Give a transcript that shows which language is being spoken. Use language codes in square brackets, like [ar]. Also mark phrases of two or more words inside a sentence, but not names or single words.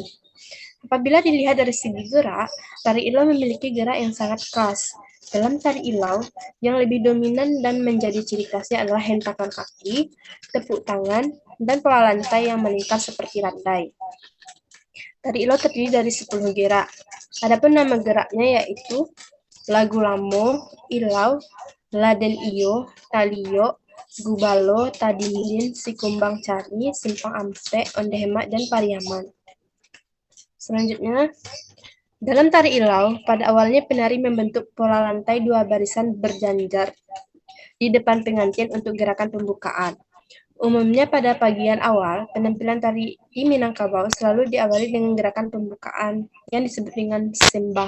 [id] Apabila dilihat dari segi gerak, tari Ilau memiliki gerak yang sangat khas. Dalam tari Ilau, yang lebih dominan dan menjadi ciri khasnya adalah hentakan kaki, tepuk tangan, dan pola lantai yang melingkar seperti rantai. Tari Ilau terdiri dari 10 gerak. Adapun nama geraknya yaitu Lagu Lamo, Ilau, Laden Iyo, Talio, Gubalo, Tadimirin, Sikumbang Cari, Simpang Ampe, Ondehemat, dan Pariaman. Selanjutnya, dalam tari Ilau, pada awalnya penari membentuk pola lantai 2 barisan berjanjar di depan pengantin untuk gerakan pembukaan. Umumnya pada bagian awal, penampilan tari di Minangkabau selalu diawali dengan gerakan pembukaan yang disebut dengan sembah.